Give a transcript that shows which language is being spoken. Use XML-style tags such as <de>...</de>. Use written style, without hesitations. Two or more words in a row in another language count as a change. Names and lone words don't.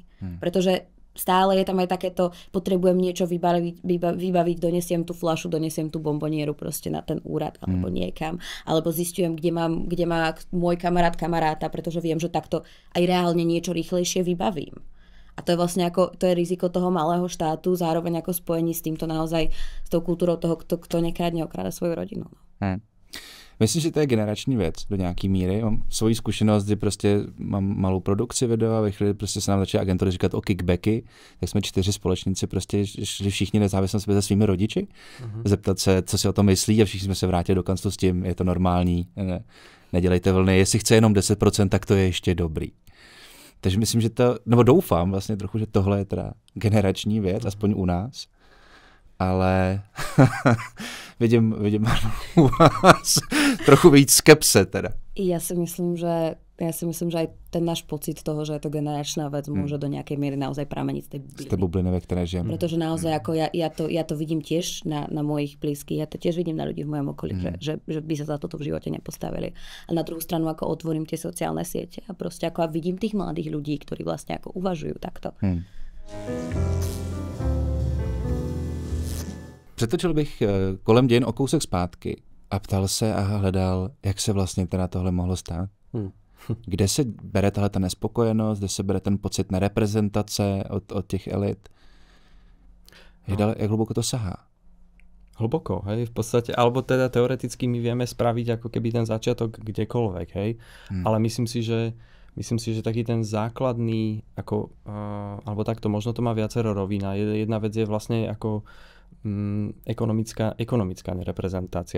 <sk>Pretože stále je tam aj takéto, potrebujem niečo vybaviť, donesiem tú fľašu, donesiem tú bombonieru proste na ten úrad, alebo niekam, alebo zistujem, kde má môj kamaráta, pretože viem, že takto aj reálne niečo rýchlejšie vybavím. A to je vlastne to je riziko toho malého štátu, zároveň ako spojení s týmto naozaj, s tou kultúrou toho, kto nekradne, okráda svoju rodinu.</sk> <cs>Myslím, že to je generační věc do nějaký míry. Mám svoji zkušenost, kdy prostě mám malou produkci video a ve chvíli prostě se nám začaly agentury říkat o kickbacky, tak jsme 4 společníci prostě šli všichni nezávisle se svými rodiči, zeptat se, co si o tom myslí, a všichni jsme se vrátili do kanclu s tím, je to normální, nedělejte vlny, jestli chce jenom 10%, tak to je ještě dobrý. Takže myslím, že nebo doufám vlastně trochu, že tohle je teda generační věc, aspoň u nás. Ale vidím u vás trochu víc skepse teda.</cs> <sk>Ja si myslím, že aj ten náš pocit toho, že je to generačná vec, môže do nejakej miery naozaj prameniť z tej bubliny. Z tej bubliny,</sk> <cs>ve které žijeme.</cs> <sk>Pretože naozaj ako ja to vidím tiež na mojich blízkych, ja to tiež vidím na ľudí v mojom okolí, že by sa za toto v živote nepostavili. A na druhú stranu ako otvorím tie sociálne siete a proste ako vidím tých mladých ľudí, ktorí vlastne ako uvažujú takto.</sk> <cs>Přetočil bych kolem dějin o kousek zpátky a ptal se a hledal, jak se vlastně teda tohle mohlo stát. Kde se bere tahle ta nespokojenost, kde se bere ten pocit nereprezentace od těch elit? Jak hluboko to sahá?</cs> <sk>Hlboko, hej, v podstate, alebo teda teoreticky my vieme spraviť ako keby ten začiatok kdekoľvek, hej, ale myslím si, že taký ten základný, alebo takto, možno to má viacero rovín. Jedna vec je vlastne ako ekonomická nereprezentácia.</sk>